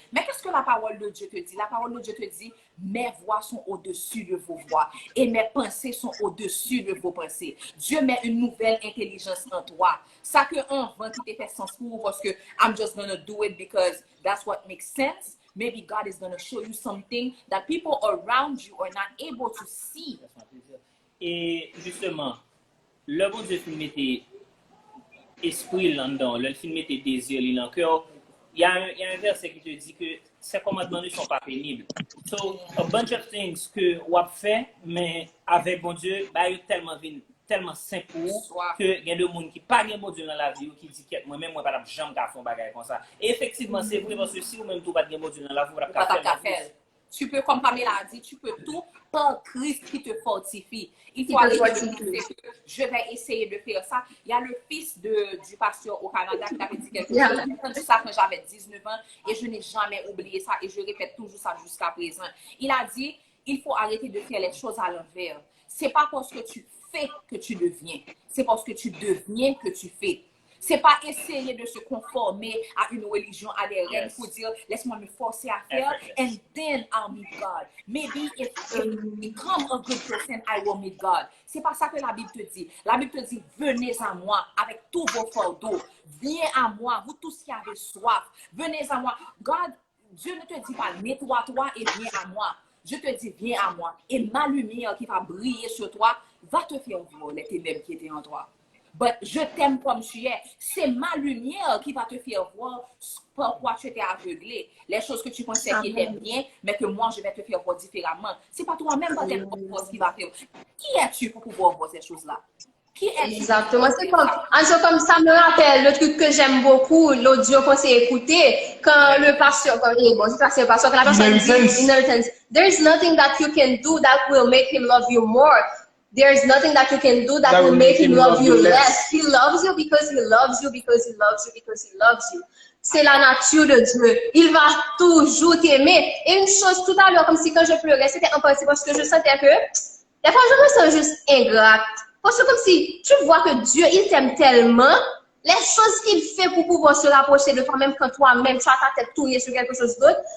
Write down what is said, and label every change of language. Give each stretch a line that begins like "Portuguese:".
French: Mais qu'est-ce que la parole de Dieu te dit? La parole de Dieu te dit, mes voix sont au-dessus de vos voix et mes pensées sont au-dessus de vos pensées. Dieu met une nouvelle intelligence en toi. Ça que avant qui t'est fait sens pour parce que
English: I'm just gonna do it because that's what makes sense. Maybe God is gonna show you something that people around you are not able to see.
French: Et justement, le bon Dieu film était esprit là-dedans, le film était désir dans le cœur. Il y a un verset qui te dit que ces commandements ne sont pas pénibles.
English: So, a bunch of things
French: que on fait, mais avec bon Dieu, bah, il y tellement simple que il y a des gens qui pas de bon Dieu dans la vie ou qui dit que moi-même moi pas jamais faire un bagage comme ça. Et effectivement, c'est vrai parce que si vous même tout pas de bon Dieu dans la vie, vous pas faire. Tu peux, comme Pamela a dit, tu peux tout par Christ qui te fortifie. Il faut arrêter de penser que je vais essayer de faire ça. Il y a le fils du pasteur au Canada qui avait dit quelque chose. J'ai entendu ça quand j'avais 19 ans et je n'ai jamais oublié ça et je répète toujours ça jusqu'à présent. Il a dit, il faut arrêter de faire les choses à l'envers. C'est pas parce que tu fais que tu deviens. C'est parce que tu deviens que tu fais. C'est pas essayer de se conformer à une religion, à des règles pour dire laisse-moi me forcer à faire
English: and then I'll meet God. Maybe if become a good person, I will meet God.
French: C'est pas ça que la Bible te dit. La Bible te dit venez à moi avec tous vos fardeaux. Viens à moi, vous tous qui avez soif. Venez à moi. God, Dieu ne te dit pas nettoie-toi et viens à moi. Je te dis viens à moi et ma lumière qui va briller sur toi va te faire voir les ténèbres qui étaient en toi. But je t'aime comme tu es. C'est ma lumière qui va te faire voir pourquoi tu étais aveuglé. Les choses que tu pensais qui étaient bien, mais que moi, je vais te faire voir différemment. C'est pas toi-même pas tes propres qui va faire. Qui es-tu pour pouvoir voir ces choses-là? Qui es-tu? Exactement. C'est comme ça me rappelle le truc que j'aime beaucoup, l'audio qu'on s'est écouté, quand le pasteur, c'est le pasteur, que la personne dit, inheritance.
English: There is nothing that you can do that will make him love you more. There is nothing that you can do that will make him love you less. He loves you because he loves you, because he loves you, because he loves you.
French: C'est la nature de Dieu. Il va toujours t'aimer. Et une chose tout à l'heure, comme si quand je pleurais, c'était en partie parce que je sentais que, des fois, je me sens juste ingrate. Parce que comme si tu vois que Dieu, il t'aime tellement, les choses qu'il fait pour pouvoir se rapprocher de toi-même quand toi-même, tu as ta tête tournée sur quelque chose d'autre.